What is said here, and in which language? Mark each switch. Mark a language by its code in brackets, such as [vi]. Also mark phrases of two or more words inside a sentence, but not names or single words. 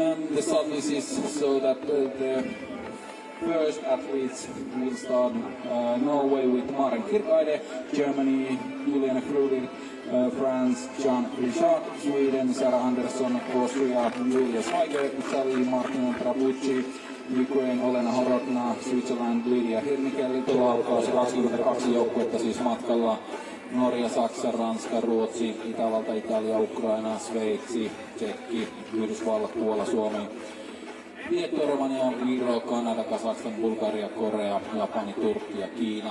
[en] And the start is so that the first athletes will start. Norway with Maren Kirkeide, Germany Juliane Krüger, France Jean Richard, Sweden Sarah Andersson, Austria Julia Schweiger, Italy Martina Trabucci, Ukraine Olena Horodna, Switzerland Lydia Hirnikelli. [fi] Tuolla alkaa se 22 joukkuetta siis matkalla. Norja, Saksa, Ranska, Ruotsi, Itävalta, Italia, Ukraina, Sveitsi, Tsekki, Yhdysvallat, Puola, Suomi, Liettua, Romania, Viro, Kanada, Kazakstan, Bulgaria, Korea, Japani, Turkki ja Kiina.